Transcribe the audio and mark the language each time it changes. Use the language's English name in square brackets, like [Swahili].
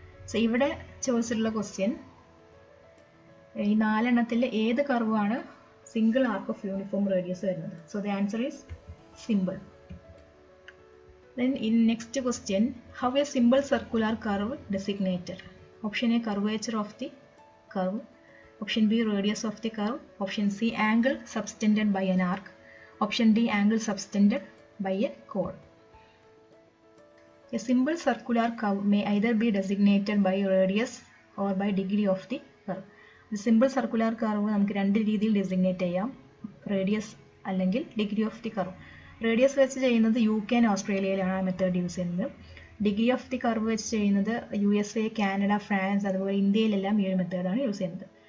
[Malayalam] So ഇവിടെ ചോദിച്ചിട്ടുള്ള question, ഈ 4 എണ്ണത്തിൽ ഏത് കർവാണ് single arc of uniform radius വരുന്നത്? [English] So the answer is simple. Then in next question, how a simple circular curve designated? Option A curvature of the curve, option B radius of the curve, option C angle subtended by an arc, option D angle subtended by a chord. A simple circular curve may either be designated by radius or by degree of the curve. The simple circular curve [Malayalam] നമുക്ക് 2 രീതിയിൽ designate ചെയ്യാം, radius അല്ലെങ്കിൽ degree of the curve. Radius വെച്ച് ചെയ്യുന്നത് UK and ഓസ്ട്രേലിയയിലാണ് ആ method use ചെയ്യുന്നത്. Degree of the curve വെച്ച് ചെയ്യുന്നത് USA, കാനഡ, ഫ്രാൻസ് അതുപോലെ ഇന്ത്യയിലെല്ലാം ഈ ഒരു മെത്തേഡാണ് യൂസ് ചെയ്യുന്നത്.